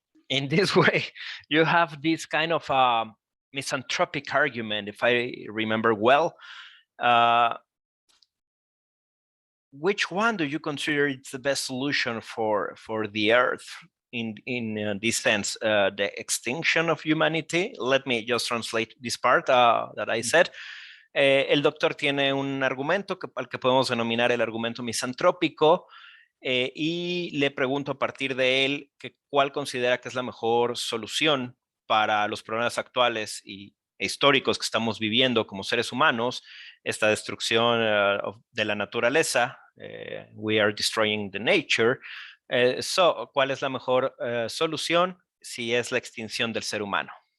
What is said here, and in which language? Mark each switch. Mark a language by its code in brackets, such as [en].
[en] In this way, you have this kind of misanthropic argument, if I remember well. Which one do you consider it's the best solution for the Earth in this sense? The extinction of humanity? Let me just translate this part that I said. [es] El doctor tiene un argumento al que podemos denominar el argumento misantrópico. Y le pregunto a partir de él cuál considera que es la mejor solución para los problemas actuales e históricos que estamos viviendo como seres humanos, esta destrucción de la naturaleza. [en] We are destroying the nature. [es] So, ¿cuál es la mejor solución si es la extinción del ser humano?